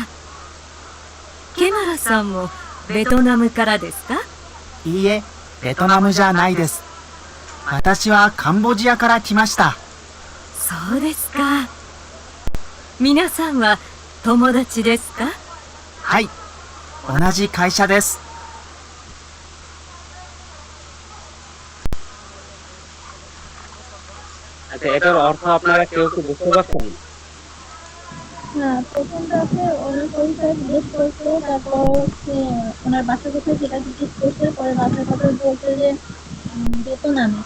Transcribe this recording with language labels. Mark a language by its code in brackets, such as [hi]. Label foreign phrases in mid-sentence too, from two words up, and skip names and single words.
[ja] ケマラさんもベトナムからですか？いいえ、ベトナムじゃないです。私はカンボジアから来ました。そうですか。皆さんは友達ですか？はい、同じ会社です。 [bn] আচ্ছা, এটার অর্থ আপনারা কেউ কি বুঝতে পারছেন? হ্যাঁ, প্রথমটাতে ওনার পরিচয় জিজ্ঞেস করছে, তারপর হচ্ছে ওনার বাসা কোথায় সেটা জিজ্ঞেস করছে, পরে বাসার কথা বলছে যে বেতনামে।